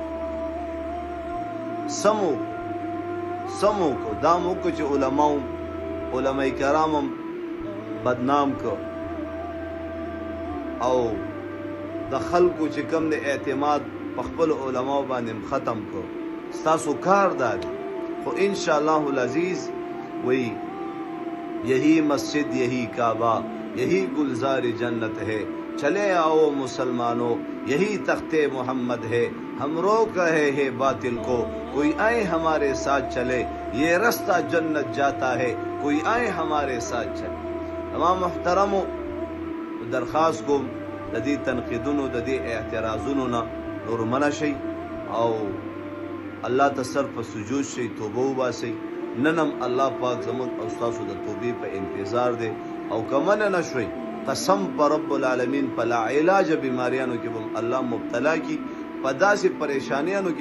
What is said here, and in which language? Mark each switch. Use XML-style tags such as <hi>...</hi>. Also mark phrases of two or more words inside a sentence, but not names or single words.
<ps>سمو کو دا مو کو چې علماء کرام هم بدنام کو او د خلکو چې کم د اعتماد په خپل علماء باندې ختم کو ستاسو کار دا دی خو</ps> <ar>انشاءاللہ العزیز</ar> <ur>وہی یہی مسجد یہی کعبہ یہی گلزار جنت ہے چلے آؤ مسلمانوں یہی تخت محمد ہے ہم روک رہے ہیں باطل کو کوئی آئے ہمارے ساتھ چلے یہ رستہ جنت جاتا ہے کوئی آئے ہمارے ساتھ چلے</ur> <ps>تمام محترمو درخواست کوم د دې تنقیدونو د دې اعتراضونو نه نور منع شئ او الله ته سر په سجود شئ توبه وباسئ نن هم الله پاک زموږ او ستاسو د توبې په انتظار دی او که منع نه شوئ قسم په</ps> <ar>رب العالمین</ar> <ps>په لا علاج بیماریانو کې به الله مبتلا کی په داسې پریشانیانو کې</ps>